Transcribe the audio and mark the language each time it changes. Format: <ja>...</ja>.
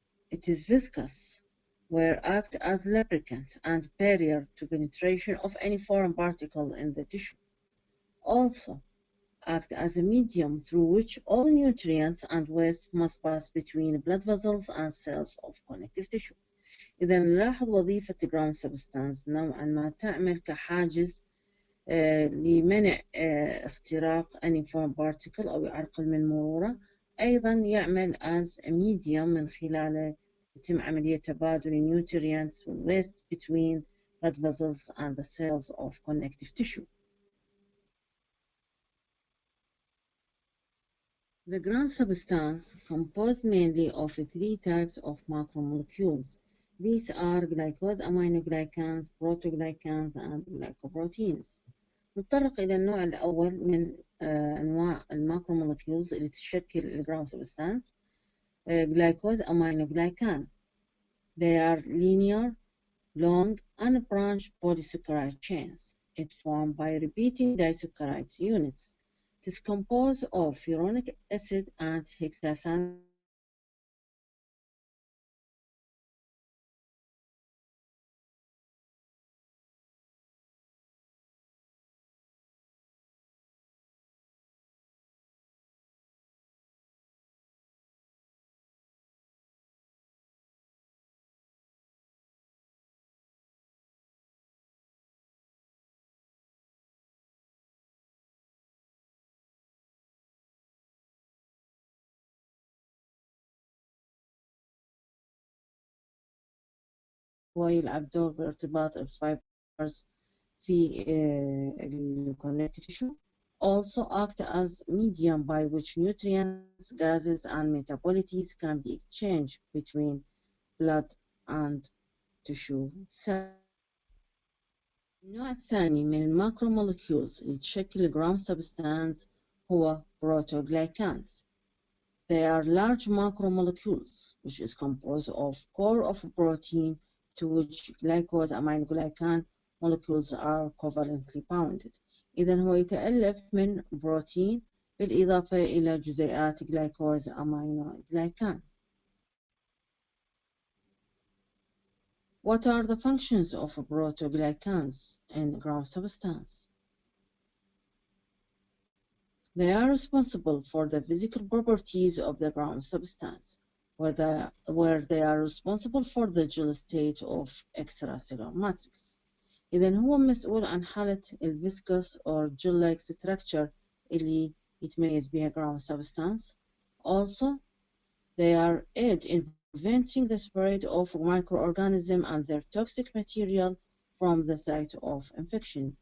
<en>It is viscous, where act as lubricant and barrier to penetration of any foreign particle in the tissue. Also, act as a medium through which all nutrients and waste must pass between blood vessels and cells of connective tissue.</en> <ar>إذا نلاحظ وظيفة ground substance نوعا ما تعمل كحاجز لمنع اختراق</ar> <en>any foreign particle</en> <ar>أو يعرقل من مروره. أيضا يعمل</ar> <en>as a medium</en> <ar>من خلاله يتم عملية تبادل</ar> <en>nutrients waste between blood vessels and the cells of connective tissue. The ground substance composed mainly of three types of macromolecules. These are glycosaminoglycans, proteoglycans, and glycoproteins.</en> <ar>نتطرق إلى النوع الأول من أنواع الماكرومولكيولز اللي تشكل الجراوند سبستانس.</ar> <en>glycosaminoglycan. They are linear, long, unbranched polysaccharide chains. It formed by repeating disaccharide units. It is composed of furonic acid and hexasan.</en> <ar>ويلعب دور بارتباط الفايبرز في الكونكتيف tissue.</ar> <en>Also act as medium by which nutrients, gases, and metabolites can be exchanged between blood and tissue cells.</en> <ar>النوع الثاني من الماكرومولكيولز اللي تشكل ground substance هو Proteoglycans.</ar> <en>They are large macromolecules which is composed of core of protein to which glycosaminoglycan molecules are covalently bounded.</en> <ar>إذن هو يتألف من بروتين بالإضافة إلى جزيئات glycosaminoglycan.</ar> <en>What are the functions of proteoglycans in ground substance? They are responsible for the physical properties of the ground substance, where they are responsible for the gel state of extracellular matrix.</en> <ar>إذن هو مسؤول عن حالة الفيسكوس</ar> <en>or gel-like structure</en> <ar>اللي يتميز بها ground substance.</ar> <en>Also, they are aid in preventing the spread of microorganisms and their toxic material from the site of infection.</en>